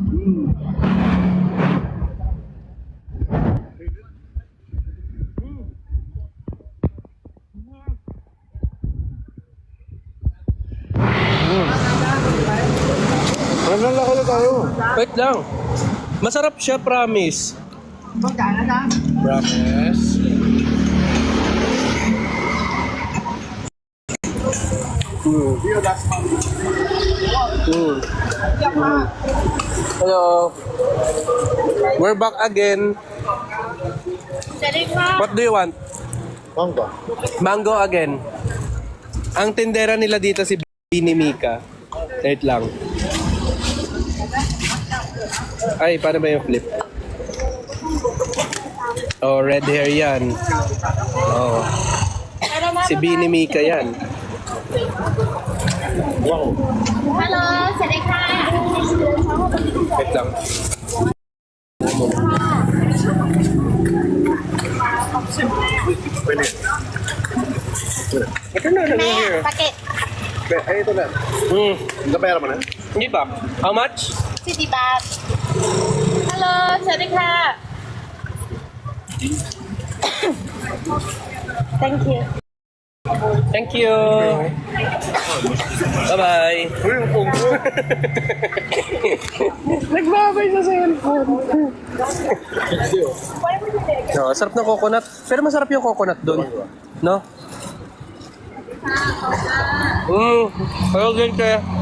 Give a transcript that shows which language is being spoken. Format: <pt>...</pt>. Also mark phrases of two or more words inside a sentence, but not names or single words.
<tl>Malala ko na tayo. Wait lang. Masarap siya, promise. Promise. Hello.</tl> <en>We're back again. What do you want?</en> <tl>Mangga.</tl> <en>Mango again.</en> <tl>Ang tindera nila dito si Bini Mika. Wait lang. Ay, paano ba yung flip?</tl> <en>Oh, red hair yan.</en> <tl>Oh. Si Bini Mika yan. Wow.</tl> <en>Hello,</en> <th>สวัสดีค่ะ</th> <tl>Wait lang. Pwede. Ito na, ano</tl> <th>แม่</th> <en>here?</en> <th>ปาเกต</th> <tl>Ay, ito na. Napera mo na? Hindi pa.</tl> <en>How much?</en> <th>40 บาท Hello สวัสดีค่ะ</th> <en>Thank you Thank you. Bye-bye.</en> <tl>Uy, yung pong ko. Nagbabay sa cellphone. No, sarap ng coconut. Pero masarap yung coconut doon.</tl> <en>No? Hello, gente.</en>